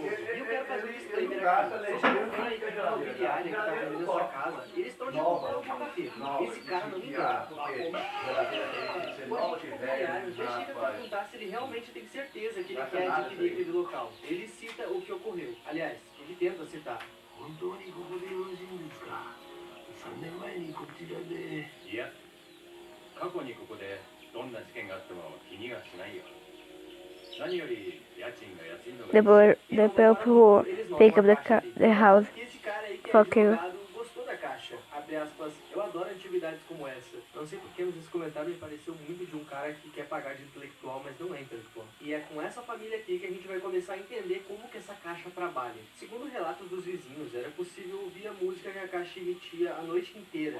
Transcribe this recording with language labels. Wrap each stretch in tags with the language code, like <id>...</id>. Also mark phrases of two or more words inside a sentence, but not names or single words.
<pt>E eu quero fazer um disclaimer aqui. Vocês já viram a equipe imobiliária que está vendendo essa casa? Eles estão de culpa no boca-feio. Esse cara não me engana. O agente imobiliário já chega a perguntar se ele realmente tem certeza que ele quer adquirir aquele local. Ele cita o que ocorreu. Aliás, ele tenta citar.</pt> <ja>本当にここでよろしいんですか。3年前にこちらで。いや、過去にここでどんな事件があっても気にはしないよ。何より家賃が安いのが。</ja> <en>The people who pick up the house.</en> <pt>Esse cara aí que é</pt> <en>Fuck you.</en> <pt>advogado gostou da caixa. Abre aspas, eu adoro atividades como essa. Não sei porque, mas esse comentário me pareceu muito de um cara que quer pagar de intelectual, mas não é intelectual. E é com essa família aqui que a gente vai começar a entender como que essa caixa trabalha. Segundo relatos dos vizinhos, era possível ouvir a música que a caixa emitia a noite inteira.</pt>